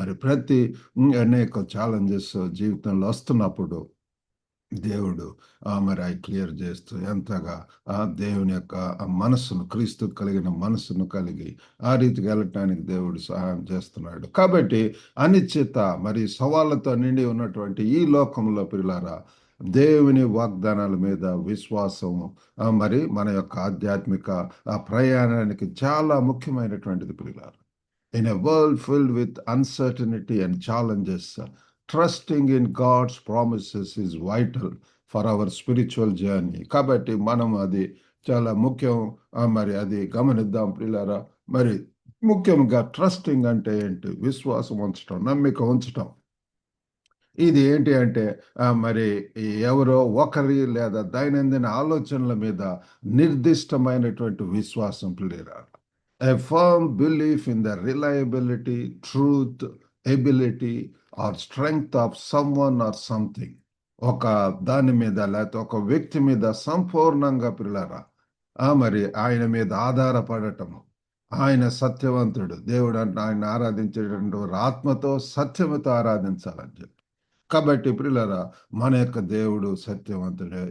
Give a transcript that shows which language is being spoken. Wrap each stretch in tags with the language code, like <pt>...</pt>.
<te>ప్రతి అనేక ఛాలెంజెస్ జీవితంలో వస్తున్నప్పుడు దేవుడు అవి క్లియర్ చేస్తూ ఎంతగా దేవుని యొక్క మనస్సును, క్రీస్తు కలిగిన మనస్సును కలిగి ఆ రీతికి వెళ్ళటానికి దేవుడు సహాయం చేస్తున్నాడు. కాబట్టి అనిశ్చిత సవాళ్ళతో నిండి ఉన్నటువంటి ఈ లోకంలో ప్రియులారా, దేవుని వాగ్దానాల మీద విశ్వాసము మన యొక్క ఆధ్యాత్మిక ప్రయాణానికి చాలా ముఖ్యమైనటువంటిది ప్రియులారా.</te> <en>In a world filled with uncertainty and challenges, trusting in God's promises is vital for our spiritual journey.</en> <te>కాబట్టి మనం అది చాలా ముఖ్యం. అది గమనిద్దాం ప్రియులారా. ముఖ్యంగా ట్రస్టింగ్ అంటే ఏంటి? విశ్వాసం ఉంచటం, నమ్మిక ఉంచటం. ఇది ఏంటి అంటే ఎవరో ఒకరి లేదా దైనందిన ఆలోచనల మీద నిర్దిష్టమైనటువంటి విశ్వాసం ప్రియులారా.</te> <en>A firm belief in the reliability, truth, ability or strength of someone or something.</en> <te>ఒక దాని మీద లేకపోతే ఒక వ్యక్తి మీద సంపూర్ణంగా ప్రియులారా ఆయన మీద ఆధారపడటము. ఆయన సత్యవంతుడు, దేవుడు అంటే ఆయన ఆరాధించేటువంటి ఆత్మతో, సత్యముతో ఆరాధించాలని చెప్పి. కాబట్టి ప్రియులారా, మన యొక్క దేవుడు సత్యవంతుడే.</te>